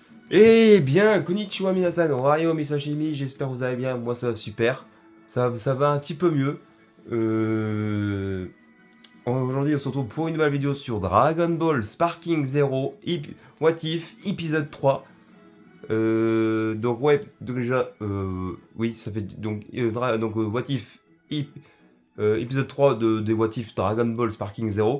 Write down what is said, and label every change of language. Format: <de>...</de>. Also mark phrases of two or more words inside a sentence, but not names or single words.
<fr>Eh bien,</fr> <ja>こんにちは皆さん、おはよう misashimi,</ja> <fr>j'espère que vous allez bien, moi ça va super, ça va un petit peu mieux. Euh... Aujourd'hui on se retrouve pour une nouvelle vidéo sur Dragon Ball Sparking Zero,</fr> <en>What If,</en> <fr>épisode 3. Donc ouais, donc déjà, oui ça fait</fr> <en>What If,</en> <fr>épisode 3 des</fr> <en>What If</en> <fr>Dragon Ball Sparking Zero.</fr>